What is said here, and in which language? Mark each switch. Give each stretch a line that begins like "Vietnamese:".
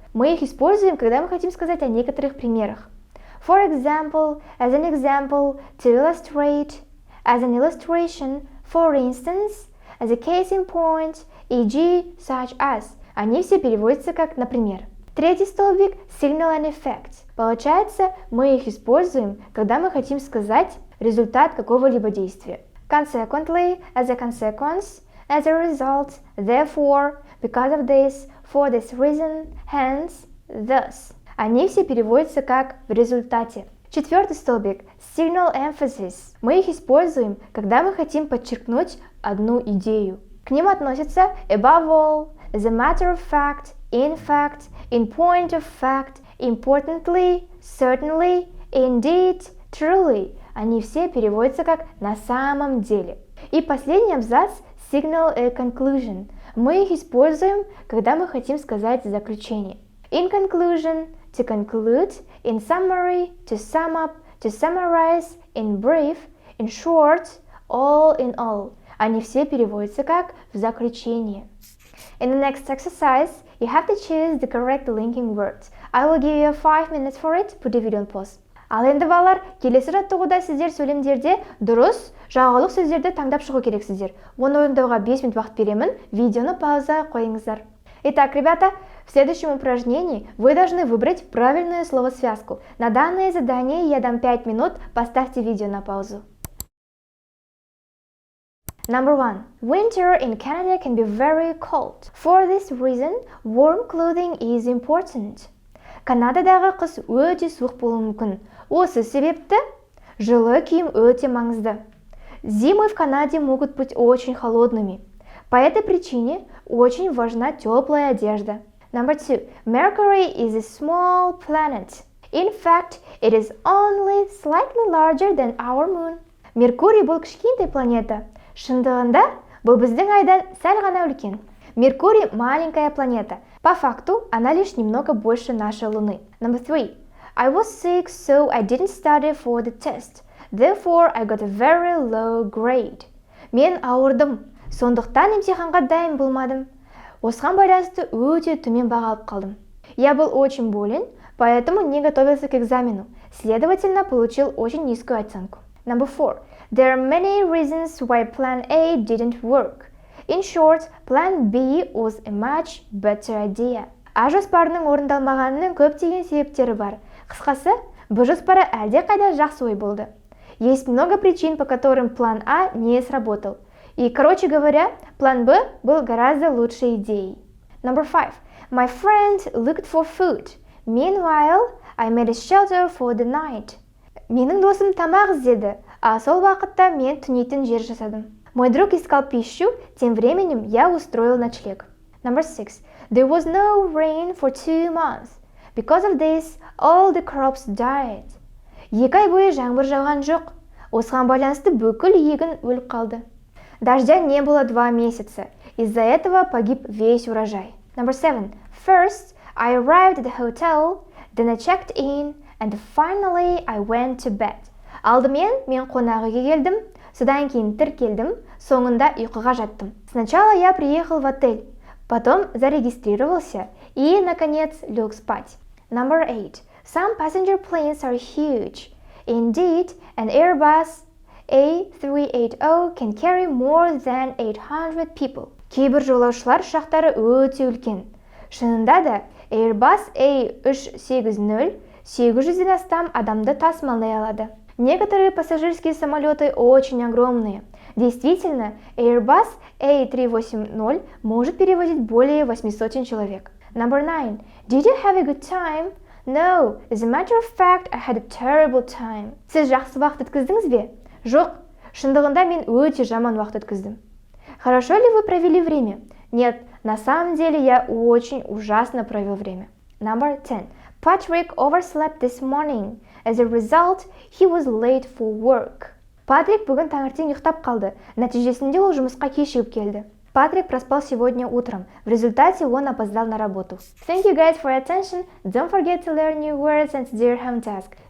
Russian: Мы их используем, когда мы хотим сказать о некоторых примерах.
English: For example, as an example, to illustrate, as an illustration, for instance, as a case in point, e.g. such as.
Russian: Они все переводятся как «например». Третий столбик
English: – signal an effect.
Russian: Получается, мы их используем, когда мы хотим сказать результат какого-либо действия. Consequently, as a consequence, as a result, therefore, because of this, for this reason, hence, thus. Они все переводятся как «в результате». Четвертый столбик –
English: signal emphasis.
Russian: Мы их используем, когда мы хотим подчеркнуть одну идею. К ним относятся
English: above all, as a matter of fact, in point of fact, importantly, certainly, indeed, truly.
Russian: Они все переводятся как «на самом деле». И последний абзац –
English: signal a conclusion.
Russian: Мы их используем, когда мы хотим сказать заключение.
English: In conclusion – to conclude, in summary, to sum up, to summarize, in brief, in short, all in all.
Russian: Они все переводятся как в заключение.
English: In the next exercise, you have to choose the correct linking word. I will give you 5 minutes for it. Put the video on pause.
Kazakh: Ал енді балалар, келесі жаттығуда сіздер сөйлемдерде дұрыс жағалық сөздерді таңдап шығу керексіздер. Оны орындауға 5 минут уақыт беремін. Видеоны пауза қойыңыздар.
Russian: Итак, ребята, В следующем упражнении вы должны выбрать правильную словосвязку. На данное задание я дам 5 минут, поставьте видео на паузу.
English: Number 1. Winter in Canada can be very cold. For this reason, warm clothing is important.
Kazakh: Канададағы қыс өте суық болуы мүмкін. Осы себепті жылы киім өте маңызды.
Russian: Зимы в Канаде могут быть очень холодными. По этой причине очень важна теплая одежда.
English: Number 2. Mercury is a small planet. In fact, it is only slightly larger than our moon.
Kazakh: Меркурий бұл кішкентай планета. Шындығында, бұл біздің айдан сәл ғана үлкен.
Russian: Меркурий маленькая планета. По факту, она лишь немного больше нашей Луны.
English: Number 3. I was sick, so I didn't study for the test. Therefore, I got a very low grade.
Kazakh: Мен ауырдым, сондықтан емтиханға дайын болмадым. Осыған байланысты өте төмен баға алып қалдым.
Russian: Я был очень болен, поэтому не готовился к экзамену. Следовательно, получил очень низкую оценку.
English: Number 4. There are many reasons why plan A didn't work. In short, plan B was a much better idea.
Kazakh: А жоспарының орындалмағанының көптеген себептері бар. Қысқасы, Б жоспары әлде қайда жақсы ой болды.
Russian: Есть много причин, по которым план А не сработал. И, короче говоря, план Б был гораздо лучшей идеей.
English: Number 5. My friend looked for food. Meanwhile, I made a shelter for the night.
Kazakh: Менің досым тамақ іздеді, а сол уақытта мен түнейтін жер жасадым.
Russian: Мой друг искал пищу, тем временем я устроил ночлег.
English: Number 6. There was no rain for 2 months. Because of this, all the crops died.
Kazakh: 2 ай бойы жаңбыр жауған жоқ. Осыған байланысты бүкіл егін өліп қалды.
Russian: Дождя не было 2 месяца. Из-за этого погиб весь урожай.
English: Number 7. First, I arrived at the hotel, then I checked in, and finally I went to bed.
Kazakh: Алдымен мен қонақ үйге келдім, содан кейін тіркелдім, соңында ұйқыға жаттым.
Russian: Сначала я приехал в отель, потом зарегистрировался и, наконец, лег спать.
English: Number 8. Some passenger planes are huge. Indeed, an Airbus A380 can carry more than 800 people.
Kazakh: Кейбір жолаушылар ұшақтары өте үлкен. Шынында да, Airbus A380 800-ден астам адамды тасымалдай алады.
Russian: Некоторые пассажирские самолеты очень огромные. Действительно, Airbus A380 может перевозить более 800 человек.
English: Number 9. Did you have a good time? No, as a matter of fact, I had a terrible time.
Kazakh: Сіз жақсы уақыт өткіздіңіз бе? Жоқ, шындығында мен өте жаман уақыт өткіздім.
Russian: Хорошо ли вы провели время? Нет, на самом деле я очень ужасно провел время.
English: Number 10. Patrick overslept this morning. As a result, he was late for work.
Kazakh: Патрик бүгін таңертең ұйықтап қалды. Нәтижесінде ол жұмысқа кешігіп келді.
Russian: Патрик проспал сегодня утром. В результате он опоздал на работу.
English: Thank you guys for your attention. Don't forget to learn new words and to do your home task.